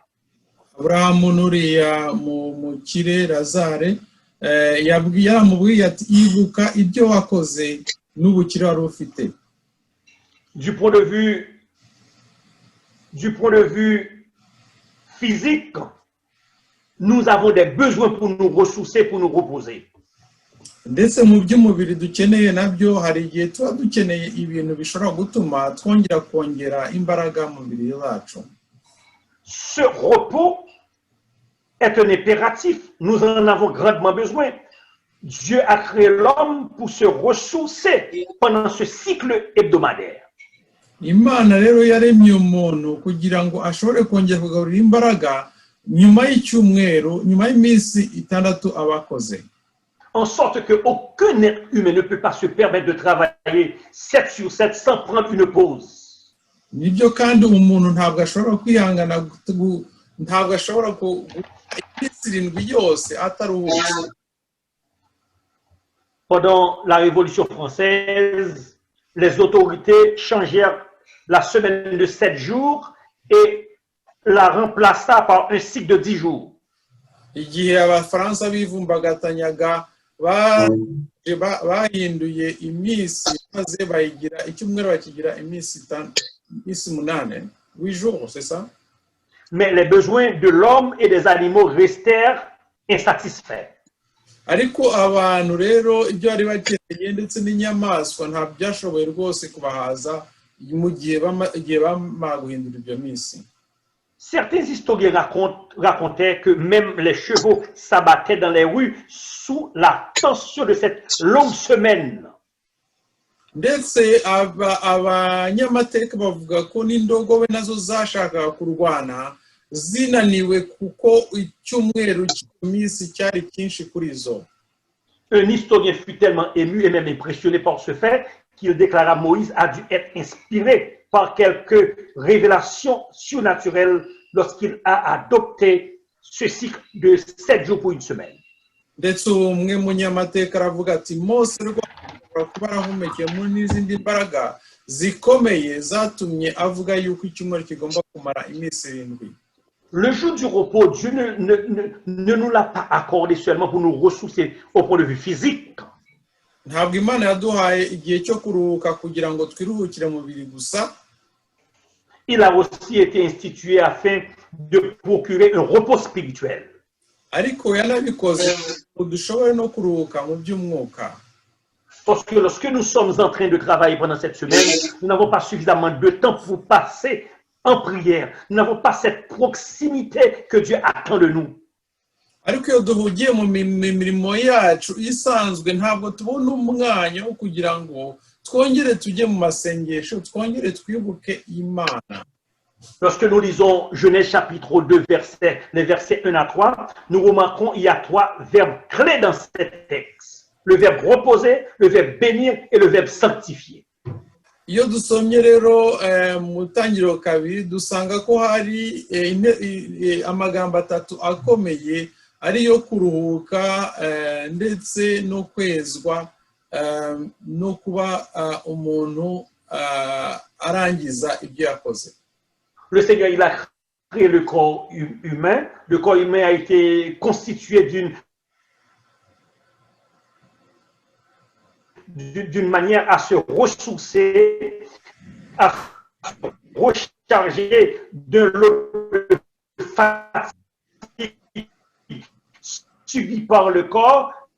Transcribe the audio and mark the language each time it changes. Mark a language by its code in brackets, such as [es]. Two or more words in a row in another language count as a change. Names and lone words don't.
[rw] Abraham nuriya mukire Lazare yaramubwiye ati ibuka ibyo wakoze n'ubukire wari ufite. [fr] Du point de vue physique, nous avons des besoins pour nous ressourcer, pour nous reposer. [rw] Ndetse mu by'umubiri dukeneye nabyo hari igihe tuba dukeneye ibintu bishobora gutuma kongera imbaraga mu mubiri wacu. [fr] Ce repos est un impératif. Nous en avons grandement besoin. Dieu a créé l'homme pour se ressourcer pendant ce cycle hebdomadaire. [rw] Imana rero yaremye umuntu kugira ngo ashobore kongera kugaburira imbaraga nyuma y'icyumweru, nyuma y'iminsi 6 abakoze. [fr] En sorte que aucun être humain ne peut pas se permettre de travailler 7 sur 7 sans prendre une pause. [rw] Nibyo kandi umuntu ntabwo ashobora kwihangana ntabwo ashobora iminsi yose ataruhuka. [fr] Pendant la Révolution française, les autorités changèrent la semaine de 7 jours et la remplaça par un cycle de 10 jours. [rw] Igihe abafaransa bivumbagatanyaga bahinduye iminsi maze bayigira icyumweru bakigira iminsi 8 [fr] jours, c'est ça? Mais les besoins de l'homme et des animaux restèrent insatisfaits. [rw] Ariko abantu rero ibyo bari bakeneye ndetse n'inyamaswa nta byashoboye rwose kubahaza mu gihe bamaguhindura ibyo minsi. [fr] Certains historiens racontaient que même les chevaux s'abattaient dans les rues sous la tension de cette longue semaine. [rw] Ndetse abanyamateka bavuga ko n'indogobe nazo zashakaga kurwana zinaniwe kuko icyumweru cy'iminsi cyari cyinshi kuri zo. [fr] Un historien fut tellement ému et même impressionné par ce fait qu'il déclara Moïse a dû être inspiré par quelques révélations surnaturelles lorsqu'il a adopté ce cycle de 7 jours pour une semaine. [rw] Ndetse umwe munyamateka aravuga ati Mose kuba arahumekeye muri n'izindi mbaraga zikomeye zatumye avuga yuko icyumweru kigomba kumara iminsi 7. [fr] Le jour du repos, Dieu ne nous l'a pas accordé seulement pour nous ressourcer au point de vue physique. [rw] Ntabwo Imana yaduhaye igihe cyo kuruhuka kugira ngo twiruhukire mu mubiri gusa. [fr] Il a aussi été institué afin de procurer un repos spirituel. [rw] Ariko yanabikoze dushobore no kuruhuka mu by'umwuka. [fr] Parce que lorsque nous sommes en train de travailler pendant cette semaine, nous n'avons pas suffisamment de temps pour passer en prière. Nous n'avons pas cette proximité que Dieu attend de nous. [rw] Ariko iyo duhugiye mu mirimo yacu isanzwe ntabwo tubona umwanya wo kugira ngo twongere tujye mu masengesho twongere twibuke Imana. [fr] Lorsque nous lisons Genèse chapitre 2, les versets 1 à 3, nous remarquons qu'il y a 3 verbes clés dans ce texte. Le verbe reposer, le verbe bénir et le verbe sanctifier. [rw] Iyo dusomye rero mu tangiriro 2 dusanga ko hari amagambo 3 akomeye ariyo kuruhuka ndetse no kwezwa no kuba umuntu arangiza ibyo yakoze. [fr] Le Seigneur, il a créé le corps humain. Le corps humain a été constitué d'une manière à se ressourcer, à se recharger de l'eau fatigue subie par le corps.